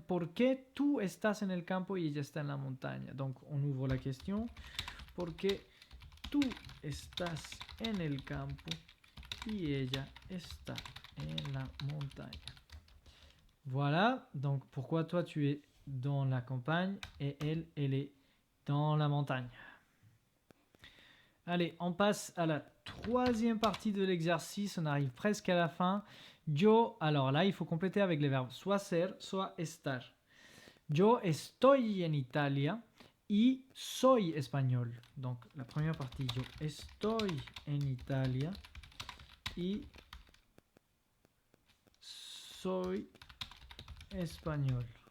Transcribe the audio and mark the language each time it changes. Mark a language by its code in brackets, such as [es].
[es] ¿Por qué tú estás en el campo y ella está en la montaña? [fr] Donc, on ouvre la question. [es] ¿Por qué tú estás en el campo y ella está en la montaña? [fr] Voilà. Donc, pourquoi toi tu es dans la campagne et elle est dans la montagne? Allez, on passe à la troisième partie de l'exercice. On arrive presque à la fin. Yo, alors là, il faut compléter avec les verbes soit ser, soit estar. [es] Yo estoy en Italia y soy español. [fr] Donc, la première partie, [es] yo estoy en Italia y soy español.